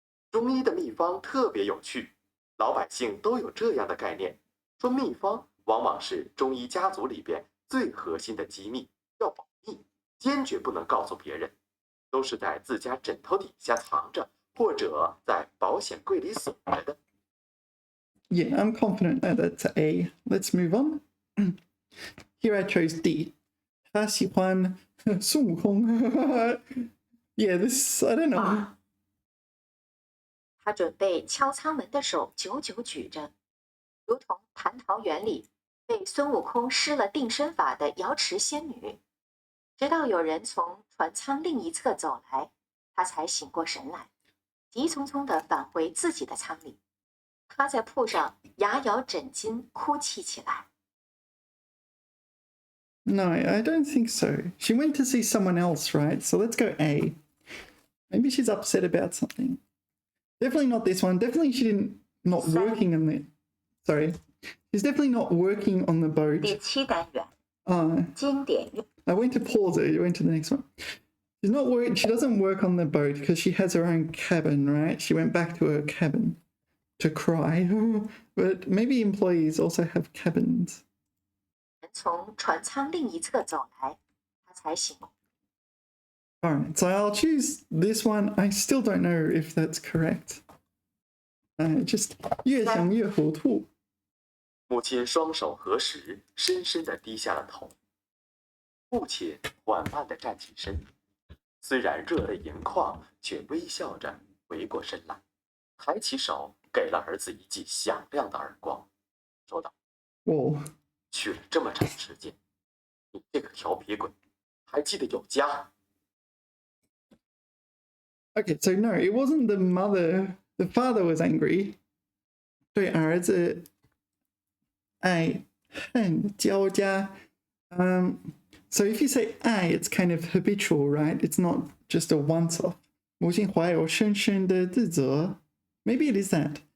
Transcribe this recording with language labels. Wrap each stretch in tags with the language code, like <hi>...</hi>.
<zh>中医的秘方特别有趣，老百姓都有这样的概念，说秘方往往是中医家族里边最核心的机密，要保密，坚决不能告诉别人，都是在自家枕头底下藏着，或者在保险柜里锁着的。</zh> <en>Yeah, I'm confident that's A. Let's move on. Here I chose D.</en> <zh>他喜欢孙悟空。</zh> <en>Yeah, this I don't know.</en> <zh>他准备敲舱门的手久久举着，如同蟠桃园里被孙悟空施了定身法的瑶池仙女。直到有人从船舱另一侧走来，他才醒过神来，急匆匆地返回自己的舱里，趴在铺上牙咬枕巾哭泣起来。</zh> <en>No, I don't think so. She went to see someone else, right? So let's go A. Maybe she's upset about something. Definitely not this one. Definitely she not working on it. Sorry. She's definitely not working on the boat.</en> <zh>第7单元，经典用</zh> <en>I went to pause it. You went to the next one. She's not working. She doesn't work on the boat because she has her own cabin, right? She went back to her cabin to cry. But maybe employees also have cabins.</en> <zh>从船舱另一侧走来，他才醒。</zh> <en>All right, so I'll choose this one. I still don't know if that's correct. Just</en> <zh>越想越糊涂。母亲双手合十，深深地低下了头。父亲缓慢地站起身，虽然热泪盈眶，却微笑着回过身来，抬起手给了儿子一记响亮的耳光，说道：“ 哦，去了这么长时间，你这个调皮鬼，还记得有家？”</zh> <en>Okay, so no, it wasn't the mother. The father was angry.</en> <zh>对儿子爱恨交加。</zh> <en>So if you say I, it's kind of habitual, right? It's not just a once-off.</en> <zh>母亲怀有深深的自责。</zh> <en>Maybe it is that.</en>